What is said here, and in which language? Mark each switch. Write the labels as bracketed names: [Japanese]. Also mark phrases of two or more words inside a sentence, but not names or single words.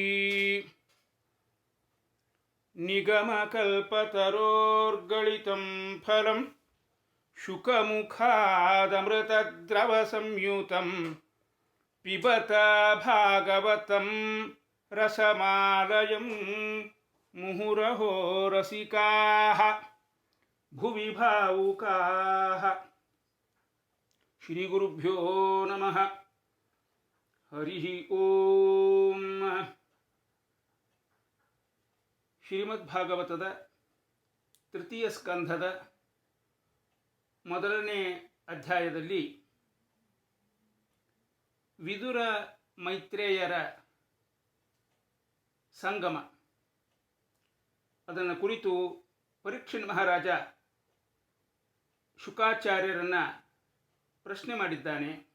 [Sanskrit] निगमकल्पतरोर्गलितं फलं शुकमुखादमृतद्रवसंयुतं पिबत भागवतं रसमालयं मुहुरहो रसिकाः भुवि भावुकाः। श्रीगुरुभ्यो नमः। हरिः ಓಂ. [Kannada] ಶ್ರೀಮದ್ಭಾಗವತದ ತೃತೀಯ ಸ್ಕಂಧದ ಮೊದಲನೇ ಅಧ್ಯಾಯದಲ್ಲಿ ವಿದುರ ಮೈತ್ರೇಯರ ಸಂಗಮ ಅದನ್ನು ಕುರಿತು ಪರೀಕ್ಷಿತ್ ಮಹಾರಾಜ ಶುಕಾಚಾರ್ಯರನ್ನು ಪ್ರಶ್ನೆ ಮಾಡಿದ್ದಾನೆ.